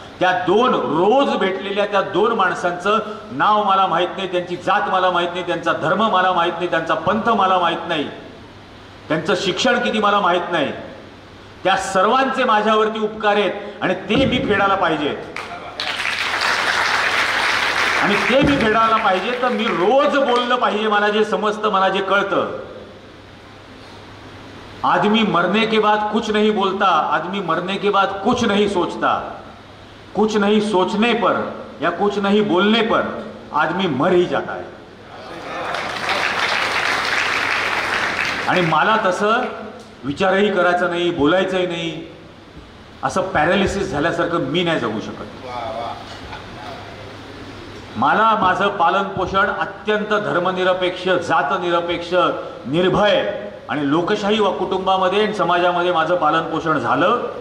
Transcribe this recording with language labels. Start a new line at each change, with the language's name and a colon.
Marathi: त्या 2 रोज भेटलेल्या त्या 2 माणसांचं नाव मला माहित नाही, त्यांची जात मला माहित नाही, त्यांचा धर्म मला माहित नाही, त्यांचा पंथ मला माहित नाही, त्यांचं शिक्षण किती मला माहित नाही. त्या सर्वांचे माझ्यावरती उपकार आहेत आणि ते मी फेडायला पाहिजे. आणि ते मी फेडायला पाहिजे तर मी रोज बोललं पाहिजे. मला जे समजतं, मला जे कळतं.
Hindi: आदमी मरने के बाद कुछ नहीं बोलता, आदमी मरने के बाद कुछ नहीं सोचता. कुछ नहीं सोचने पर या कुछ नहीं बोलने पर आदमी मर ही जाता है.
Marathi: आणि मला तसं विचारही करायचं नाही, बोलायचंही नाही. असं पॅरालिसिस झाल्यासारखं मी नाही जगू शकत. मला माझं पालन पोषण अत्यंत धर्मनिरपेक्ष, जातनिरपेक्ष, निर्भय आणि लोकशाही व कुटुंबामध्ये आणि समाजामध्ये माझं पालन पोषण झालं.